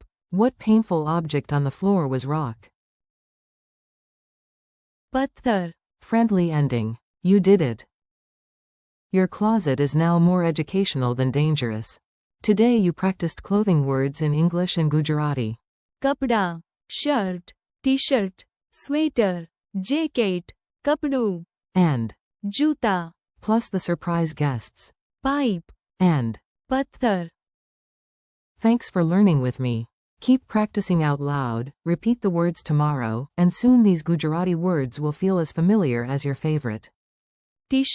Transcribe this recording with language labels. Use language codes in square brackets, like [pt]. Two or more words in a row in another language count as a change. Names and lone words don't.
[en] What painful object on the floor was rock? [gu] पत्थर, [en] Friendly ending. You did it. Your closet is now more educational than dangerous. Today you practiced clothing words in English and Gujarati. [gu] કપડા, શર્ટ, ટી-શર્ટ, સ્વેટર, જેકેટ, કપડું, [en] And, [gu] जूता, [en] plus the surprise guests. [gu] पाइप, [en] And, [gu] पत्थर. [en] thanks for learning with me. Keep practicing out loud, repeat the words tomorrow, and soon these Gujarati words will feel as familiar as your favorite.